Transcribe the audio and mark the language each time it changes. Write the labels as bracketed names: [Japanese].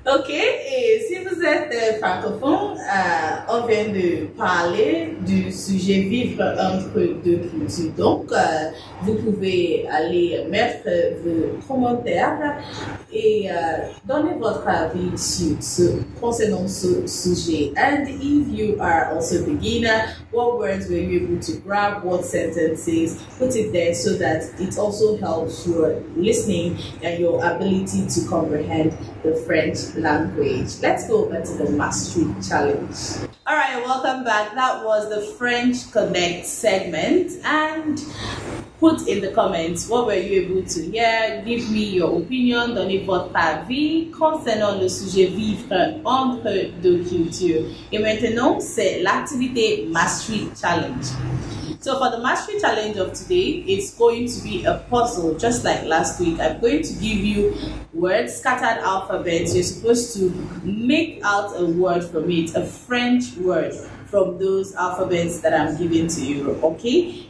[French] Ok, et si vous êtes francophone, on vient de parler du sujet vivre entre deux cultures. Donc, vous pouvez aller mettre vos commentaires et donner votre avis concernant ce sujet. [English] And if you are also a beginner, what words were you able to grab? What sentences? Put it there so that it also helps your listening and your ability to comprehend the French language. Let's go over to the Mastery Challenge. All right, welcome back. That was the French Connect segment. And put in the comments what were you able to hear. Give me your opinion. [French] Donnez votre avis concernant le sujet vivre entre deux cultures. Et maintenant, c'est l'activité Mastery Challenge. [English] So for the Mastery Challenge of today, it's going to be a puzzle, just like last week. I'm going to give you words, scattered alphabets. You're supposed to make out a word from it, a French word from those alphabets that I'm giving to you, okay?